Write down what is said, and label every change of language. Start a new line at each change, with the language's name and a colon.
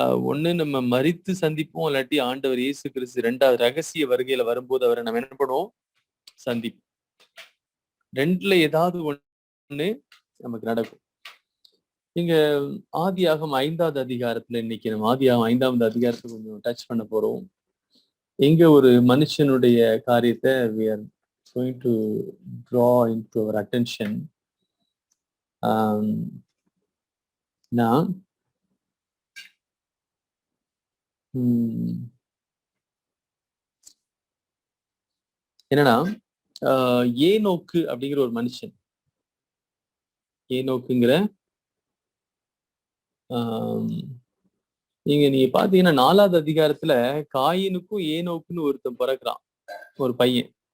Tamil: ஒண்ணு நம்ம மரித்து சந்திப்போம், இல்லாட்டி ஆண்டவர் இயேசு கிறிஸ்து 2வது ரகசிய வருகையில வரும்போது அவரை நம்ம என்ன பண்ணுவோம்? சந்திப்போம். 2ல ஏதாவது ஒண்ணு நமக்கு நடக்கும். இங்க ஆதியாகமம் 5வது அதிகாரத்துல இன்னைக்கு நம்ம ஆதியாகமம் 5வது அதிகாரத்தை கொஞ்சம் டச் பண்ண போறோம். எங்க ஒரு மனுஷனுடைய காரியத்தை
English: we are going to draw into our attention.
Tamil: நான் என்னன்னா ஏனோக்கு அப்படிங்கிற ஒரு மனுஷன், ஏனோக்குங்கிற நீங்க பாத்தீங்கன்னா 4வது அதிகாரத்துல காயினுக்கும் ஏனோக்குன்னு ஒருத்தன் பிறக்கிறான், ஒரு பையன்.